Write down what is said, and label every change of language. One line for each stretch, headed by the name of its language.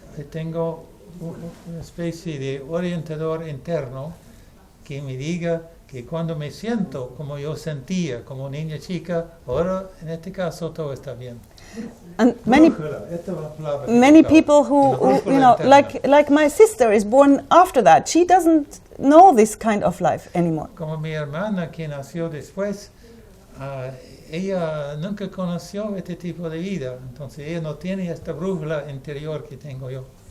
Spanish: Tengo una especie de orientador interno que me diga que cuando me siento como yo sentía como niña chica, ahora en este caso todo está bien.
English: And many people who you know, like my sister is born after that. She doesn't know this kind of life anymore.
Spanish: Como mi hermana que nació después, ella nunca conoció este tipo de vida, entonces ella no tiene esta brújula interior que tengo yo.